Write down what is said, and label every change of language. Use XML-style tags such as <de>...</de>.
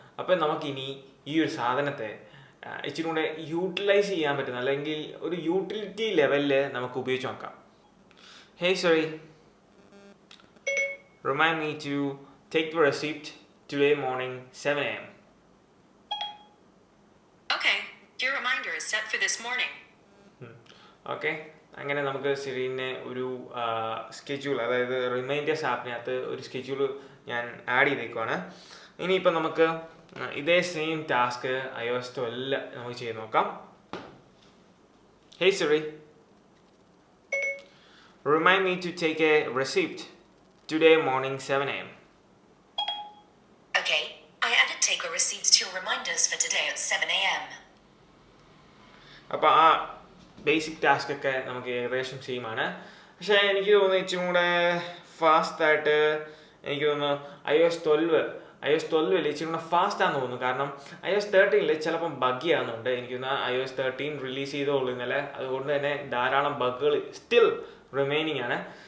<ml>അപ്പം നമുക്കിനി ഈ ഒരു സാധനത്തെ ഇച്ചിരി കൂടെ യൂട്ടിലൈസ് ചെയ്യാൻ പറ്റുന്ന അല്ലെങ്കിൽ ഒരു യൂട്ടിലിറ്റി ലെവലിൽ നമുക്ക് ഉപയോഗിച്ച് നോക്കാം.</ml> <en>Hey Siri, remind me to take the receipt today morning 7 a.m. Okay, your reminder is set for this morning.</en> <ml>Okay, അങ്ങനെ നമുക്ക് സിറീനെ ഒരു സ്കെഡ്യൂൾ, അതായത് റിമൈൻഡേഴ്സ് ആപ്പിനകത്ത് ഒരു സ്കെഡ്യൂൾ ഞാൻ ആഡ് ചെയ്തേക്കുവാണ്. ഇനിയിപ്പോൾ നമുക്ക് ഇതേ സെയിം ടാസ്ക് iOS 12 നമുക്ക് ചെയ്ത് നോക്കാം.</ml> <en>Hey Siri, remind me to take a receipt today morning 7 a.m. Okay, I added take a receipts to your reminders for today at 7 a.m.</en> <ml>അപ്പോൾ ആ ബേസിക് ടാസ്ക് ഒക്കെ നമുക്ക് ഏകദേശം സെയിം ആണ്. പക്ഷേ എനിക്ക് തോന്നുന്നു ഇച്ചിരി കൂടെ ഫാസ്റ്റായിട്ട് എനിക്ക് തോന്നുന്നു iOS 12 ഇച്ചിരി കൂടെ ഫാസ്റ്റാന്ന് തോന്നുന്നു. കാരണം iOS 13 ചിലപ്പം ബഗ്ഗി ആകുന്നുണ്ട്. എനിക്ക് തോന്നുന്നു iOS 13 റിലീസ് ചെയ്തോളൂ ഇന്നലെ, അതുകൊണ്ട് തന്നെ ധാരാളം ബഗ്ഗുകൾ സ്റ്റിൽ റിമൈനിങ് ആണ്.</ml>